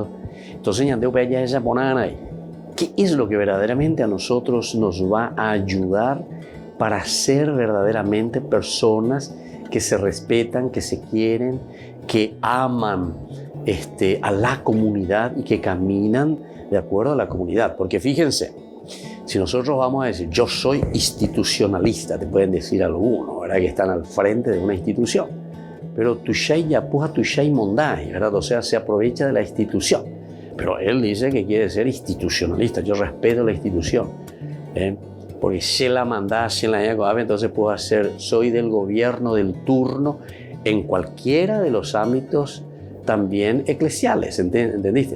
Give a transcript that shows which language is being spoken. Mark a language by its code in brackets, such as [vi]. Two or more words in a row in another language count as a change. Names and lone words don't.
[es] Entonces, ¿qué es lo que verdaderamente a nosotros nos va a ayudar para ser verdaderamente personas que se respetan, que se quieren, que aman a la comunidad y que caminan de acuerdo a la comunidad? Porque fíjense, si nosotros vamos a decir, yo soy institucionalista, te pueden decir algunos, ¿verdad?, que están al frente de una institución, pero [gn] tushai yapuja tushai mondai, [es] ¿verdad? O sea, se aprovecha de la institución. Pero él dice que quiere ser institucionalista. Yo respeto la institución, porque se la manda, se la haga, entonces puedo hacer, soy del gobierno del turno en cualquiera de los ámbitos también eclesiales, ¿entendiste?